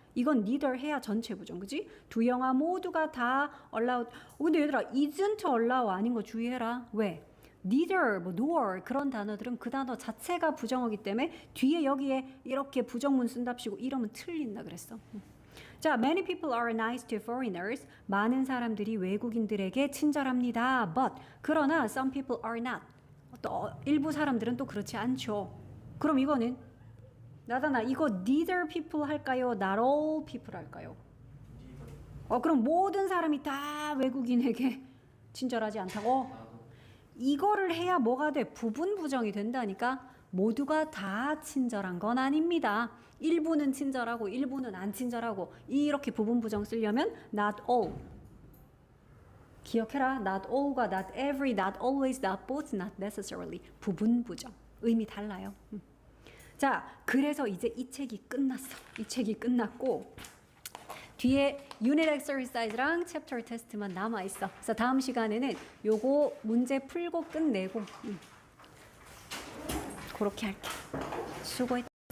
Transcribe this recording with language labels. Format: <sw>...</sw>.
<ko>이건 neither 해야 전체 부정. 그치? 두 영화 모두가 다 allowed. 근데 얘들아 isn't allow 아닌 거 주의해라. 왜? neither, 뭐 nor 그런 단어들은 그 단어 자체가 부정어기 때문에 뒤에 여기에 이렇게 부정문 쓴답시고 이러면 틀린다 그랬어. 자,</ko> <en>many people are nice to foreigners.</en> <ko>많은 사람들이 외국인들에게 친절합니다.</ko> <en>But</en> <ko>그러나</ko> <en>some people are not.</en> <ko>또 일부 사람들은 또 그렇지 않죠. 그럼 이거는 나다나 이거</ko> <en>neither people</en> <ko>할까요?</ko> <en>not all people</en> <ko>할까요? 그럼 모든 사람이 다 외국인에게 친절하지 않다고? 이거를 해야 뭐가 돼? 부분 부정이 된다니까. 모두가 다 친절한 건 아닙니다. 일부는 친절하고 일부는 안 친절하고 이렇게 부분 부정 쓰려면 not all. 기억해라.</ko> <en>not all과 not every, not always, not both, not necessarily.</en> <ko>부분 부정. 의미 달라요. 자, 그래서 이제 이 책이 끝났어. 이 책이 끝났고 뒤에 unit exercise랑 chapter test만 남아 있어. 그래서 다음 시간에는 요거 문제 풀고 끝내고 그렇게 할게. 수고했다.</ko>